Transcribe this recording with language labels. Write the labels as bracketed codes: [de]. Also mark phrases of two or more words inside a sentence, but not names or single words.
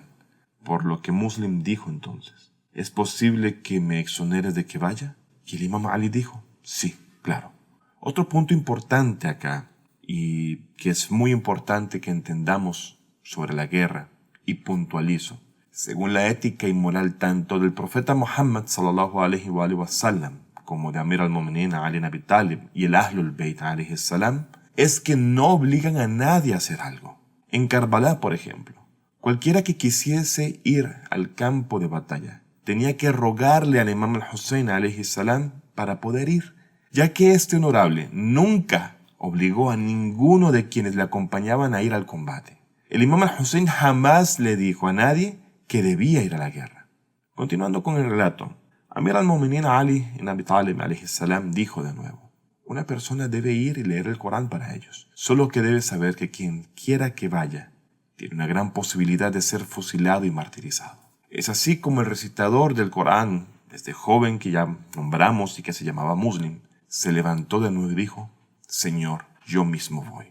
[es] Por lo que Muslim dijo entonces: ¿es posible que me exoneres de que vaya? Y el imam Ali dijo: sí, claro. Otro punto importante acá, y que es muy importante que entendamos sobre la guerra, y puntualizo, según la ética y moral tanto del profeta Muhammad [ar] صلى الله عليه وسلم [es] como de Amir al-Mu'minin Ali ibn Abi Talib y el Ahlul Bayt [ar] عليه السلام, [es] es que no obligan a nadie a hacer algo. En Karbala, por ejemplo, cualquiera que quisiese ir al campo de batalla tenía que rogarle al imam al-Hussein [ar] عليه السلام [es] para poder ir, ya que este honorable nunca obligó a ninguno de quienes le acompañaban a ir al combate. El imam al-Hussein jamás le dijo a nadie que debía ir a la guerra. Continuando con el relato, Amir al-Mu'minin Ali ibn Abi Talib [ar] عليه السلام [es] dijo de nuevo: una persona debe ir y leer el Corán para ellos, solo que debe saber que quien quiera que vaya tiene una gran posibilidad de ser fusilado y martirizado. Es así como el recitador del Corán, desde joven que ya nombramos y que se llamaba Muslim, se levantó de nuevo y dijo: Señor, yo mismo voy.